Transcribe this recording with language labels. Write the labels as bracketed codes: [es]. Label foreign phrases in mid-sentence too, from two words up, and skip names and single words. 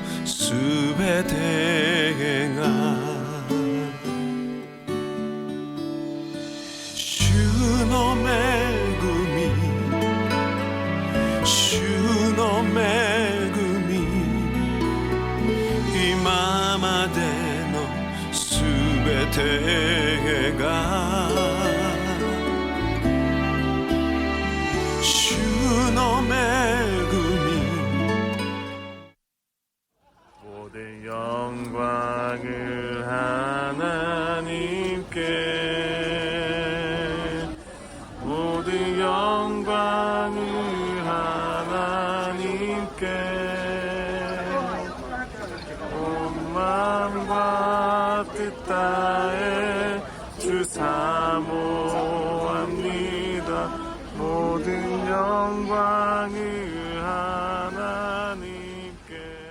[ja] すべてが主の恵み 主の恵み 今までのすべてが主の恵み [ko] 모든 영광을 하나님께 모든 영광을 하나님께 온 마음과 뜻 다해 주 사모합니다. 모든 영광을 하나님께